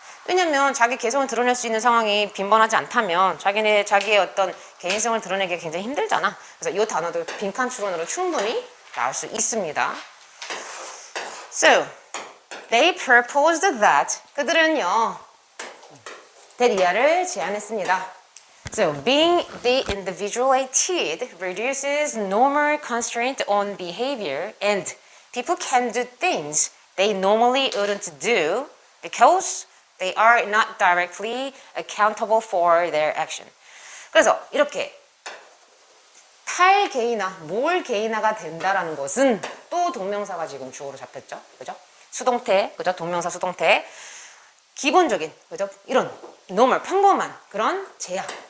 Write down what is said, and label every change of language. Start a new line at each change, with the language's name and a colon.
Korean: 왜냐면 자기 개성을 드러낼 수 있는 상황이 빈번하지 않다면 자기의 어떤 개인성을 드러내기가 굉장히 힘들잖아. 그래서 이 단어도 빈칸 추론으로 충분히 나올 수 있습니다.
English: So, they proposed that.
Korean: 그들은요, that 이하를 제안했습니다.
English: So, being de-individuated reduces normal constraint on behavior and people can do things they normally wouldn't do because they are not directly accountable for their action.
Korean: 그래서 이렇게 탈개인화, 몰 개인화가 된다라는 것은 또 동명사가 지금 주어로 잡혔죠. 그죠? 수동태, 그죠? 동명사 수동태. 기본적인, 그죠? 이런 normal, 평범한 그런 제약.